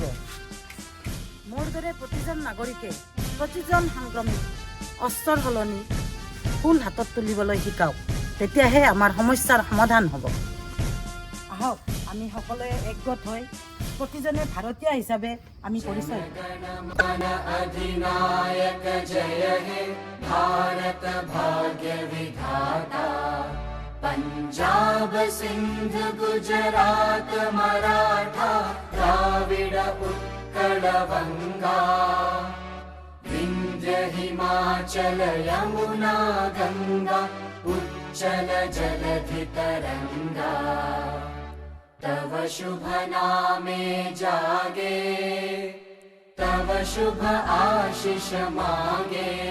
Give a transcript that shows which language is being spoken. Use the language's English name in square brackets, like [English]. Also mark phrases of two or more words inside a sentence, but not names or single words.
[Assamese] মোৰ দৰে প্ৰতিজন নাগৰিকে প্ৰতিজন সংগ্ৰামীক অস্ত্ৰৰ সলনি ফুল হাতত তুলিবলৈ শিকাওক, তেতিয়াহে আমাৰ সমস্যাৰ সমাধান হ'ব। আহক আমি সকলোৱে একগোট হৈ প্ৰতিজনে ভাৰতীয় হিচাপে আমি পৰিচয় দিওঁ। [Bangla] অধিনায়ক জয় হে ভারত ভাগ্য বিধাতা পঞ্জাব সিন্ধ গুজরাট মরাঠা দ্রাবিড় উৎকল বঙ্গ বিন্ধ্য হিমাচল যমুনা গঙ্গা উচ্ছল জলধি তরঙ্গ তব শুভ নামে জাগে তব শুভ আশিস মাগে